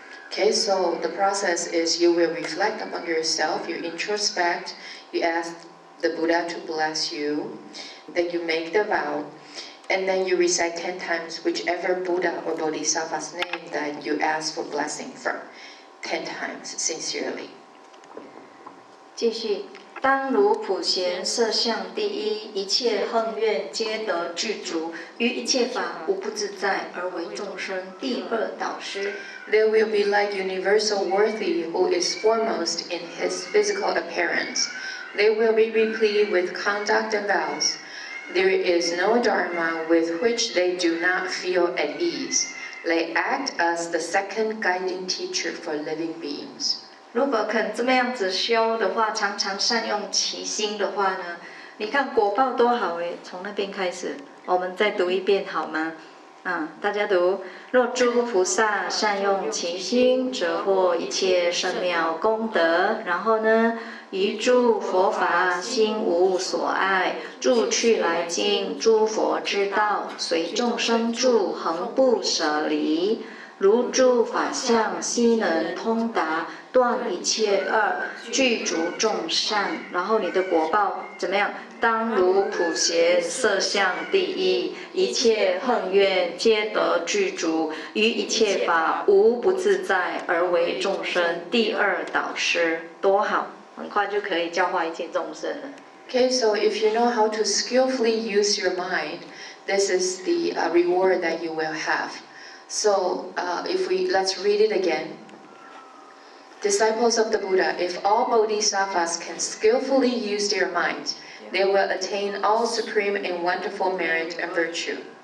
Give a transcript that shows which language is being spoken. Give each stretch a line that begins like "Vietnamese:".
English: Okay, so the process is you will reflect upon yourself, you introspect, you ask the Buddha to bless you, then you make the vow, and then you recite 10 times whichever Buddha or Bodhisattva's name that you ask for blessing from, 10 times sincerely.
Chinese: 继续，当如普贤色相第一，一切横愿皆得具足，于一切法无不自在，而为众生第二导师。
English: There will be like universal worthy who is foremost in his physical appearance. They will be replete with conduct and vows. There is no dharma with which they do not feel at ease. They act as the second guiding teacher for living beings.
Chinese: 如果肯这么样子修的话，常常善用其心的话呢，你看果报多好诶！从那边开始，我们再读一遍好吗？大家读：若诸菩萨善用其心，则获一切甚妙功德。然后呢，于诸佛法心无所爱，住去来经诸佛之道，随众生住，恒不舍离。如诸法相悉能通达，断一切恶，具足众善。然后你的果报怎么样？当如普贤色相第一，一切横愿皆得具足，于一切法无不自在，而为众生第二导师。多好，很快就可以教化一切众生了。
English: Okay, so if you know how to skillfully use your mind, this is the reward that you will have. So let's read it again. Disciples of the Buddha, if all bodhisattvas can skillfully use their minds, they will attain all supreme and wonderful merit and virtue.